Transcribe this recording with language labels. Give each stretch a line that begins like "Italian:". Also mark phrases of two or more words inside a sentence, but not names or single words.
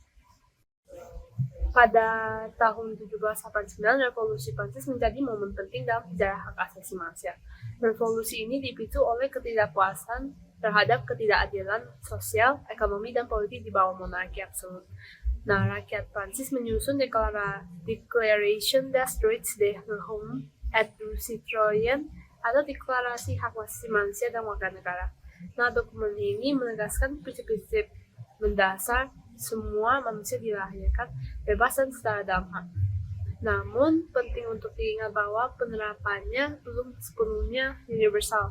Indonesian: Pada tahun 1789, Revolusi Prancis menjadi momen penting dalam sejarah hak asasi manusia. Revolusi ini dipicu oleh ketidakpuasan terhadap ketidakadilan sosial, ekonomi, dan politik di bawah monarki absolut. Nah, rakyat Prancis menyusun Declaration des Droits de l'Homme et du Citoyen atau Deklarasi Hak Asasi Manusia dan Warga Negara. Nah, dokumen ini menegaskan prinsip-prinsip mendasar semua manusia dilahirkan bebas dan setara dalam hak. Namun, penting untuk diingat bahwa penerapannya belum sepenuhnya universal.